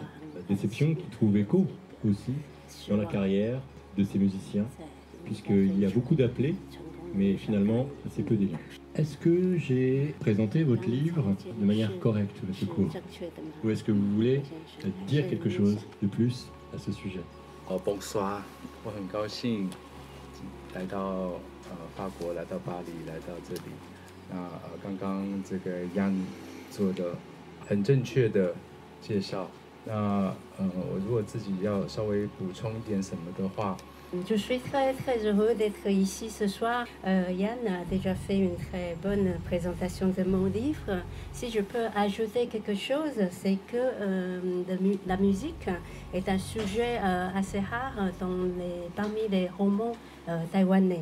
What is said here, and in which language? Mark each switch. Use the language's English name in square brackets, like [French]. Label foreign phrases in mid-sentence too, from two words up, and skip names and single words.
[French] La déception qui trouve écho aussi dans la carrière de ces musiciens, puisqu'il y a beaucoup d'appelés, mais finalement assez peu d'élus. Est-ce que j'ai présenté votre livre de manière correcte, M. Kuo ? Ou est-ce que vous voulez dire quelque chose de plus à ce sujet ? Bonsoir， [Chinese] 我很高兴来到法国，来到巴黎，来到这里。那刚刚这个 Yan 做的很正确的介绍。那我如果自己要稍微补充一点什么的话。 [French] Je suis très très heureux d'être ici ce soir. Yann a déjà fait une très bonne présentation de mon livre. Si je peux ajouter quelque chose, c'est que la musique est un sujet assez rare parmi les romans taïwanais.